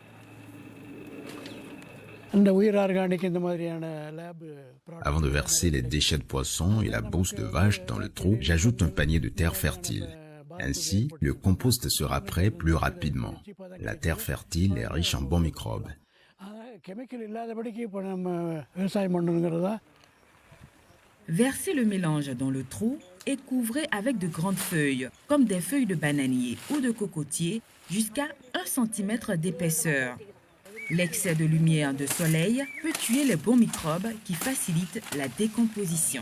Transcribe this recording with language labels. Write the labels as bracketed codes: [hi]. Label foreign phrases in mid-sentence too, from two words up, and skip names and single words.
[fr] Avant de verser les déchets de poisson et la bouse de vache dans le trou, j'ajoute un panier de terre fertile. Ainsi, le compost sera prêt plus rapidement. La terre fertile est riche en bons microbes. [ta] கெமிக்கல் இல்லாதபடிக்கு இப்போ நம்ம விவசாயம் பண்ணணுங்கிறது தான். [fr] Versez le mélange dans le trou et couvrez avec de grandes feuilles, comme des feuilles de bananier ou de cocotier, jusqu'à 1 cm d'épaisseur. L'excès de lumière de soleil peut tuer les bons microbes qui facilitent la décomposition.